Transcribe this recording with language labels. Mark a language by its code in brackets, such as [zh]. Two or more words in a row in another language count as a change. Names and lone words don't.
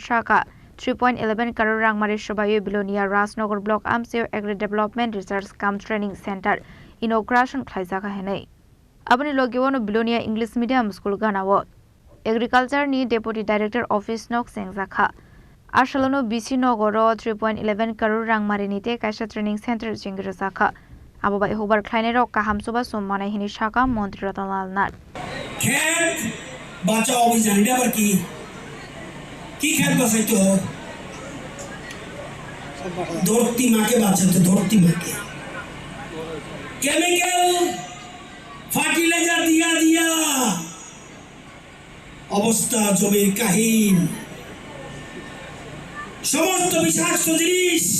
[trp] Shaka 3.11 crore rang mari shobayo Bilonia Rajnagar Block Amseo Agri Development Research Cum [en] Training Center [trp] inauguration khlaisakha henai abani logiwono Bilonia English Medium School ganawo Agriculture ni Deputy Director Office nok sengjakha Ashalono BC Nogoro 3.11 crore rang marini te kaisa training center jingrasakha Abobai Hukbar Kleine Rok kahamsuba sommanai hini Shaka Mantri Ratanlal Nath [bn] খেত বাঁচাও অভিযান এটা আবার কি খেত বাঁচাইতে হয় ধরতি মাকে বাঁচাতে ধরতি মাকে [en] chemical fertilizer [bn] দিয়া অবস্থা জমির কাহিল সমস্ত বিষাক্ত জিনিস